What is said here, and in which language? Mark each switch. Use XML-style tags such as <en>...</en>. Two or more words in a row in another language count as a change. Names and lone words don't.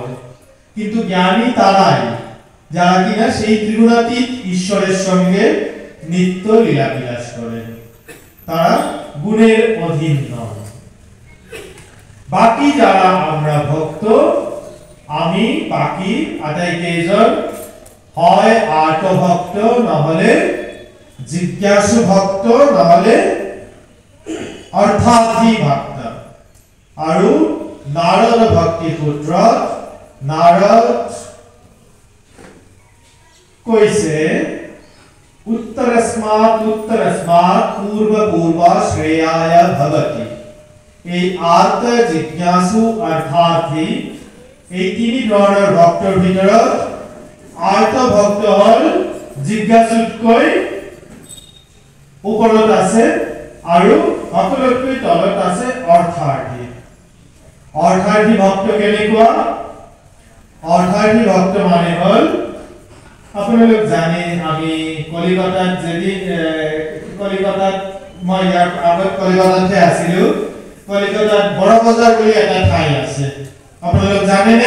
<bn>কিন্তু জ্ঞানী তারাই যারা কিনা সেই ত্রিগুণাতীত ঈশ্বরের সঙ্গে নিত্য লীলাবিলাস করেন, তারা গুণের অধীন নন। বাকি যারা আমরা ভক্ত,</bn> <as>আমি বাকি আটাই কেজন, হয় আর্ত ভক্ত, নহলে জিজ্ঞাসু ভক্ত, নহলে অর্থাৰ্থী ভক্ত। আৰু নারদ ভক্তি পুত্র নারদ কৈছে</as> <sa>উত্তরস্মাৎ পূর্ব পূর্ব শ্রেয়ায় ভবতি।</sa> <as>এই আর্ত, জিজ্ঞাসু, অর্থাৰ্থী, এই তিনি ধৰণৰ ভক্তৰ ভিতৰত আৰ্ত ভক্ত হল জিজ্ঞাসুতকৈ ওপৰত আছে, আৰু সকলোতকৈ তলত আছে অর্থাৰ্থী। অর্থাৰ্থী ভক্ত কেনেকুৱা? অর্থাৰ্থী ভক্ত মানে হল, আপোনালোক জানে, আমি কলিকতাত যেদিন কলিকতাত মই ইয়াৰ আগত কলিকতাতে আছিলো, কলিকতাত বড় বজাৰ বুলি এটা ঠাই আছে, আপোনালোক জানে নে?</as>